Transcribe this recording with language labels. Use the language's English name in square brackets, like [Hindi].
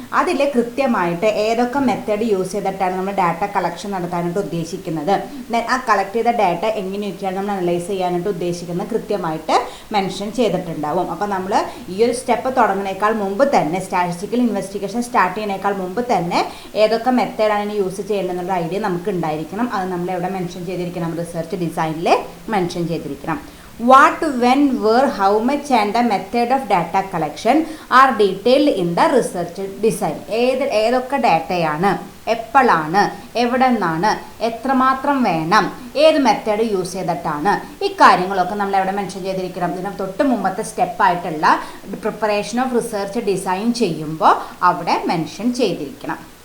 [Malayalam] അതിൽ കൃത്യമായിട്ട് ഏതൊക്കെ മെത്തേഡ് യൂസ് ചെയ്തിട്ടാണ് നമ്മൾ ഡാറ്റ കളക്ഷൻ നടത്താനായിട്ട് ഉദ്ദേശിക്കുന്നത്, ആ കളക്ട് ചെയ്ത ഡാറ്റ എങ്ങനെയൊക്കെയാണ് നമ്മൾ അനലൈസ് ചെയ്യാനായിട്ട് ഉദ്ദേശിക്കുന്നത് കൃത്യമായിട്ട് മെൻഷൻ ചെയ്തിട്ടുണ്ടാവും. അപ്പോൾ നമ്മൾ ഈ ഒരു സ്റ്റെപ്പ് തുടങ്ങുന്നതിനേക്കാൾ മുമ്പ് തന്നെ, സ്റ്റാറ്റിസ്റ്റിക്കൽ ഇൻവെസ്റ്റിഗേഷൻ സ്റ്റാർട്ട് ചെയ്യുന്നതിനേക്കാൾ മുമ്പ് തന്നെ ഏതൊക്കെ മെത്തേഡാണ് യൂസ് ചെയ്യേണ്ടതെന്നുള്ള ഐഡിയ നമുക്ക് ഉണ്ടായിരിക്കണം. അത് നമ്മൾ എവിടെ മെൻഷൻ ചെയ്തിരിക്കണം? റിസർച്ച് ഡിസൈനിൽ മെൻഷൻ ചെയ്തിരിക്കണം. [English] What, when, where, how much and the method of data collection are detailed in the research design. [Malayalam] ഏതൊക്കെ ഡാറ്റയാണ്, എപ്പോഴാണ്, എവിടെ നിന്നാണ്, എത്രമാത്രം വേണം, ഏത് മെത്തേഡ് യൂസ് ചെയ്തിട്ടാണ്, ഈ കാര്യങ്ങളൊക്കെ നമ്മൾ എവിടെ മെൻഷൻ ചെയ്തിരിക്കണം? ഇതിന് തൊട്ട് മുമ്പത്തെ സ്റ്റെപ്പായിട്ടുള്ള പ്രിപ്പറേഷൻ ഓഫ് റിസർച്ച് ഡിസൈൻ ചെയ്യുമ്പോൾ അവിടെ മെൻഷൻ ചെയ്തിരിക്കണം.